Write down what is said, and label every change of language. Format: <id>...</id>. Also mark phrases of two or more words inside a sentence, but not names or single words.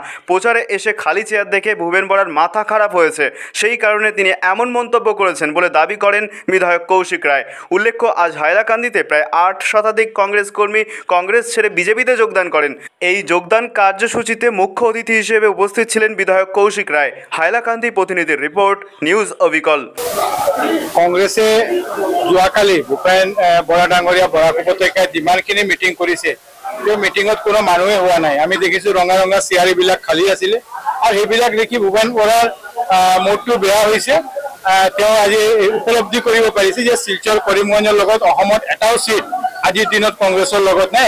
<bn>প্রচারে এসে খালি চেয়ার দেখে ভূপেন বরার মাথা খারাপ হয়েছে, সেই কারণে তিনি এমন মন্তব্য করেছেন বলে দাবি করেন বিধায়ক কৌশিক রায়। উল্লেখ্য, আজ হাইলাকান্দিতে প্রায় ৮ শতাধিক কংগ্রেস কর্মী কংগ্রেস ছেড়ে বিজেপিতে যোগদান করেন। এই যোগদান কার্যসূচিতে মুখ্য অতিথি হিসেবে উপস্থিত ছিলেন বিধায়ক কৌশিক রায়। হাইলাকান্দি প্রতিনিধির রিপোর্ট, নিউজ অবিকল।</bn> <as>কংগ্রেছে যোৱাকালি ভূপেন বৰা ডাঙৰীয়া বৰাক উপত্যকাত যিমানখিনি মিটিং কৰিছে সেই মিটিঙত কোনো মানুহে হোৱা নাই। আমি দেখিছোঁ ৰঙা ৰঙা চেয়াৰবিলাক খালী আছিলে আৰু সেইবিলাক দেখি ভূপেন বৰাৰ মুডটো বেয়া হৈছে। তেওঁ আজি উপলব্ধি কৰিব পাৰিছে যে শিলচৰ কৰিমগঞ্জৰ লগত অসমত এটাও সিট আজিৰ দিনত কংগ্ৰেছৰ লগত নাই।</as>